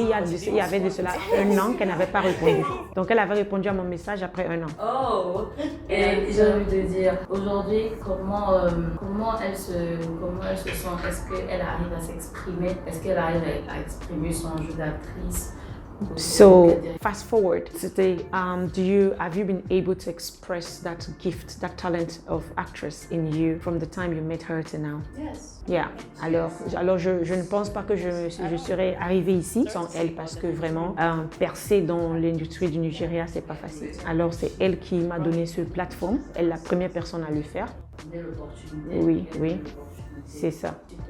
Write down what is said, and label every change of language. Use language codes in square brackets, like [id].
[fr] Il y avait de cela 1 an qu'elle n'avait pas répondu. Donc, elle avait répondu à mon message après 1 an. Oh! Et j'ai envie de dire, aujourd'hui, comment elle se sent? Est-ce qu'elle arrive à s'exprimer? Est-ce qu'elle arrive à exprimer son jeu d'actrice? [en] So fast forward, [fr] c'était, [en] have you been able to express that gift, that talent of actress in you from the time you met her to now? Yes. Yeah. [fr] Alors je ne pense pas que je serais arrivée ici sans elle parce que vraiment percer dans l'industrie du Nigeria c'est pas facile. Alors c'est elle qui m'a donné ce plateforme. Elle est la première personne à le faire. Oui, oui. C'est ça.